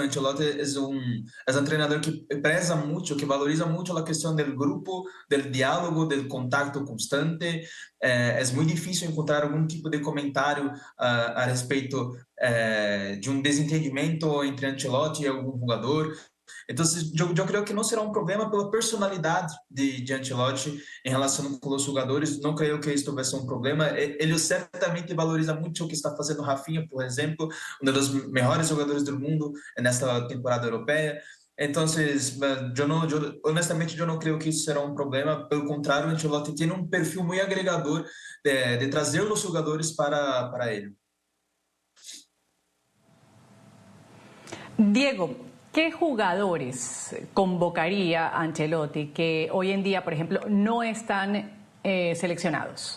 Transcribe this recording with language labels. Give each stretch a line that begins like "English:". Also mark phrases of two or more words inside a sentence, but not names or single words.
Spanish: Ancelotti es un entrenador que preza mucho, que valoriza mucho la cuestión del grupo, del diálogo, del contacto constante. Es muy difícil encontrar algún tipo de comentario a respecto de un desentendimiento entre Ancelotti y algún jugador. Entonces, yo creo que no será un problema
Portuguese: pela personalidade de Ancelotti em relação com os jogadores. Não creio que isto vai ser um problema. Ele certamente valoriza muito o que está fazendo Rafinha, por exemplo, um dos melhores jogadores do mundo nesta temporada europeia.
Spanish: Entonces, honestamente, yo no creo que isso será un problema. Pelo contrário, Ancelotti tiene un perfil muy agregador de trazer los jugadores
Portuguese: para ele.
Spanish: Diego, ¿qué jugadores convocaría Ancelotti que hoy en día, por ejemplo, no están seleccionados?